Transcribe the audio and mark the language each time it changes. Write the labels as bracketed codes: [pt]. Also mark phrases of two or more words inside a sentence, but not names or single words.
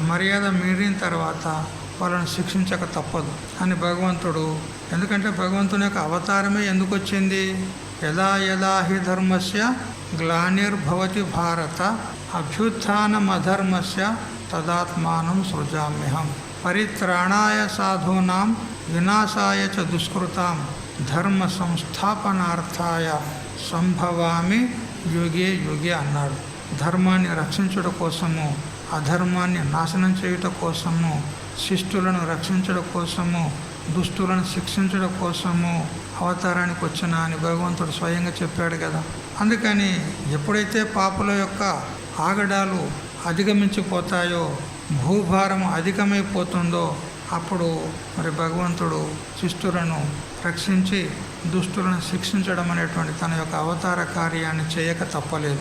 [te] మర్యాద మీరిన తర్వాత వాళ్ళని శిక్షించక తప్పదు అని భగవంతుడు. ఎందుకంటే భగవంతుని యొక్క అవతారమే ఎందుకు వచ్చింది? [sa] యదా యదా హి ధర్మస్య గ్లానిర్భవతి భారత అభ్యుత్థానమధర్మస్య తదాత్మానం సృజామ్యహం పరిత్రాణాయ సాధూనాం వినాశాయ చ దుష్కృతాం ధర్మ సంస్థాపనార్థాయ సంభవామి యుగే యుగే అన్నాడు. [te] ధర్మాన్ని రక్షించడం కోసము, అధర్మాన్ని నాశనం చేయటం కోసము, శిష్టులను రక్షించడం కోసము, దుష్టులను శిక్షించడం కోసము అవతారానికి వచ్చిన అని భగవంతుడు స్వయంగా చెప్పాడు కదా. అందుకని ఎప్పుడైతే పాపుల యొక్క ఆగడాలు అధిగమించిపోతాయో, భూభారం అధికమైపోతుందో అప్పుడు మరి భగవంతుడు శిష్టులను రక్షించి దుష్టులను శిక్షించడం అనేటువంటి తన యొక్క అవతార కార్యాన్ని చేయక తప్పలేదు.